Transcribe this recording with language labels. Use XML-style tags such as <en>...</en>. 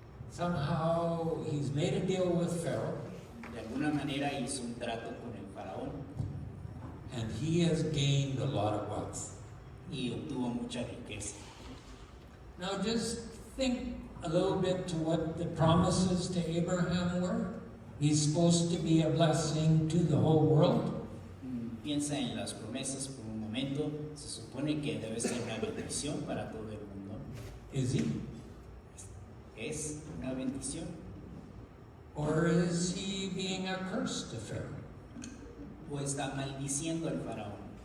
<en>Somehow he's made a deal with Pharaoh,</en> <es>De alguna manera hizo un trato con el faraón</es> <en>and he has gained a lot of wealth.</en> <es>y obtuvo mucha riqueza.</es> <en>Now just think a little bit to what the promises to Abraham were. He's supposed to be a blessing to the whole world.</en> <es>Piensa en las promesas por un momento. Se supone que debe ser una bendición para todo el mundo.</es> <en>Is he?</en> <es>¿Es una bendición?</es> <en>Or is he being a curse to Pharaoh?</en> <es>¿O está maldiciendo al faraón?</es>